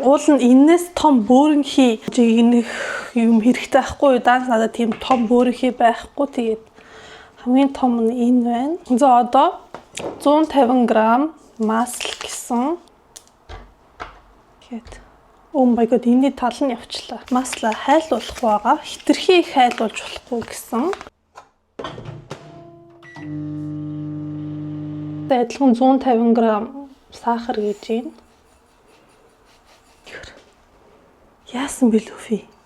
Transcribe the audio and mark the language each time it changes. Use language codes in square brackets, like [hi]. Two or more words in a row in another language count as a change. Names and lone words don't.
[mn] Уул нь энэс том бөөрөнхий жигнэх юм хэрэгтэй байхгүй юу? Даанч надад тийм том бөөрөнхий байхгүй. Тэгээд хамгийн том нь энэ байна. За одоо 150 г масл гэсэн. Гэт. [en] Oh my god, [mn] энэ тал нь явчлаа. Масла хайлуулах байгаа. Хитрхи хайлуулж болохгүй гэсэн. Адилхан 150 г сахар гэж байна. Яасан бэлүү фи?